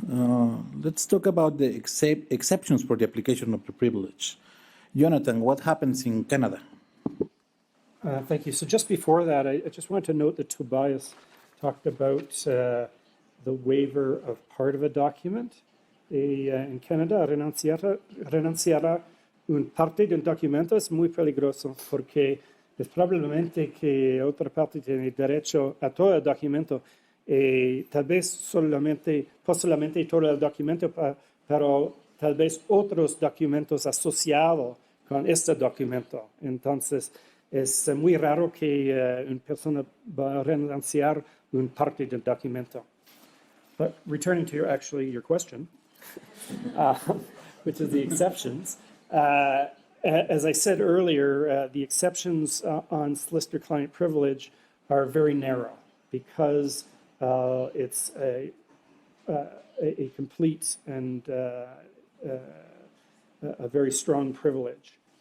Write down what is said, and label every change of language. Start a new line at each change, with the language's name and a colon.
English: Let's talk about the exceptions for the application of the privilege. Jonathan, what happens in Canada? Thank you. So just before that, I just wanted to note that Tobias talked about the waiver of part of a document.
Spanish: En Canadá, renunciar una parte de un documento es muy peligroso porque es probablemente que otra parte tiene derecho a todo el documento y tal vez posiblemente todo el documento, pero tal vez otros documentos asociados con este documento. Entonces, es muy raro que una persona va a renunciar una parte del documento.
English: But returning to your question, which is the exceptions, as I said earlier, the exceptions on solicitor-client privilege are very narrow because it's a complete and a very strong privilege.